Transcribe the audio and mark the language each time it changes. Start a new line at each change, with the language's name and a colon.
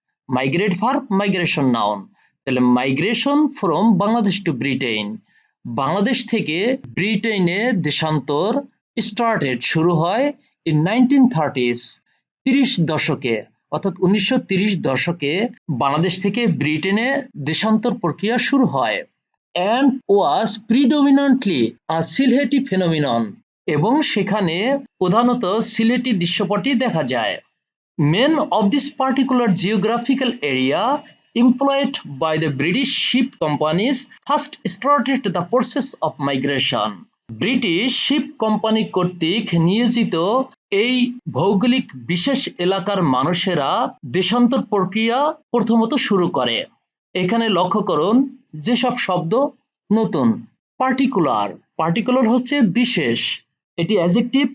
Bangla: Migrate verb, migration noun. তাহলে
English: migration from Bangladesh to Britain,
Bangla: Bangladesh থেকে ব্রিটেনে দেশান্তর স্টার্টেড শুরু হয় ইন 1930s, 30 দশকে, অর্থাৎ 1930 দশকে বাংলাদেশ থেকে ব্রিটেনে দেশান্তর প্রক্রিয়া শুরু হয়।
English: and was predominantly a Sylheti phenomenon,
Bangla: এবং সেখানে প্রধানত সিলেটি দৃশ্যপটই দেখা যায়।
English: Men of this particular geographical area employed by the British ship companies first started the process of migration.
Bangla: British sheep company কর্তৃক নিয়োজিত এই ভৌগোলিক বিশেষ এলাকার মানুষেরা দেশান্তর প্রক্রিয়া প্রথমত শুরু করে। এখানে লক্ষ্য করুন, যেসব শব্দ নতুন। পার্টিকুলার, পার্টিকুলার হচ্ছে বিশেষ, এটি অ্যাডজেক্টিভ।